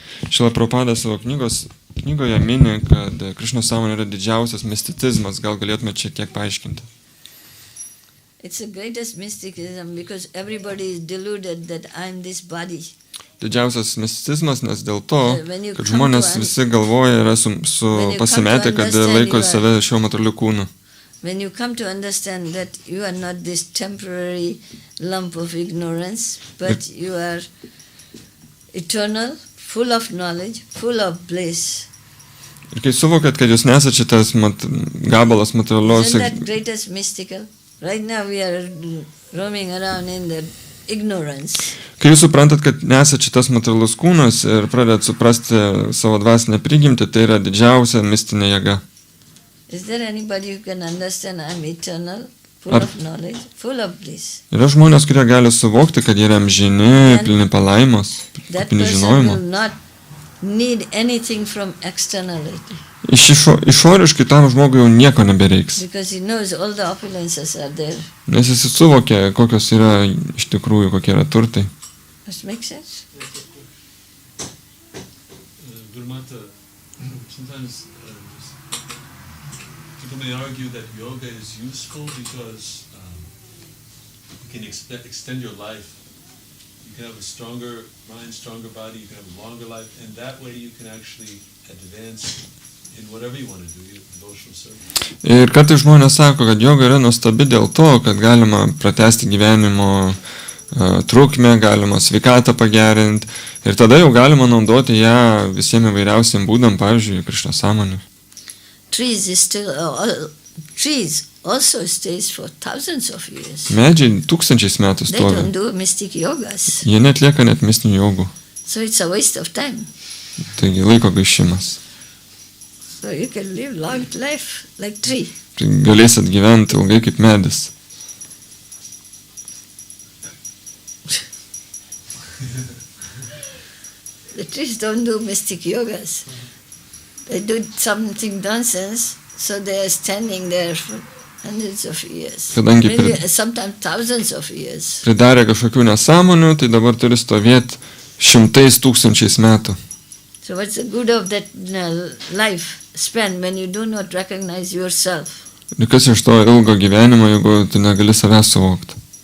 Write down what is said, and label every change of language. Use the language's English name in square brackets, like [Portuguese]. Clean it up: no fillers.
[Lithuanian] Srila Prabhupada savo knygoje mini, kad Krišnos sąmonė yra didžiausias misticizmas. Gal galėtume šiek tiek paaiškinti? [English] it's the greatest mysticism because everybody is deluded that I'm this body. [Lithuanian] Didžiausias misticizmas, nes dėl to, kad žmonės visi galvoja yra pasimetę, kad laiko save šiuo materialiu kūnu. [English] When you come to understand that you are not this temporary lump of ignorance, but you are eternal, full of knowledge, full of bliss. [Lithuanian] Ir kai suvokat, kad jūs nesat šitas gabalas materialios... [English] Isn't that greatest mystical? Right now we are roaming around in the ignorance. [Lithuanian] Kai jūs suprantat, kad nesat šitas materialus kūnas ir pradedat suprasti savo dvasinę prigimtį, tai yra didžiausia mistinė jėga. [English] Is there anybody who can understand I'm eternal, full of knowledge, full of bliss? [Lithuanian] Yra žmonės, kurie gali suvokti, kad jie yra amžini, pilni palaimos, [English] That [Lithuanian] pilni [English] person [Lithuanian] žinojimo. [English] will not need anything from externality. [Lithuanian] Išoriškai tam žmogui jau nieko nebereiks. [English] Because he knows all the opulences are there. [Lithuanian] Nes jis suvokia, kokios yra iš tikrųjų, kokie yra turtai. [English] Does it make sense? Gurumata, sometimes people may argue that yoga is useful because you can extend your life. You can have a stronger mind, stronger body, you can have a longer life, and that way you can actually advance in whatever you want to do, your devotional service. [Lithuanian] Ir kartais žmonės sako, kad joga yra nuostabi dėl to, kad galima pratęsti gyvenimo trukmę, galima sveikatą pagerinti ir tada jau galima naudoti ją visiems įvairiausiam būdam, pavyzdžiui, Krišna sąmonė. [English] Trees also stays for thousands of years. [Lithuanian] Medžiai tūkstančiais metų [English] They don't do mystic yogas. [Lithuanian] Jie netlieka net mistinių jogų. [English] So it's a waste of time. [Lithuanian] Taigi laiko gaišimas. [English] So you can live long life like tree. [Lithuanian] Tai galėsit gyventi ilgai kaip medis. [English] The trees don't do mystic yogas. They do something nonsense, so they are standing there for hundreds of years. [Lithuanian] Kadangi [English] Maybe sometimes thousands of years. [Lithuanian] pridarė kažkokių nesąmonių, tai dabar turi stovėti šimtais tūkstančiais metų. [English] So what's the good of that life span when you do not recognize yourself? [Lithuanian] Ir kas iš to ilgo gyvenimo, jeigu tu negali savęs suvokti?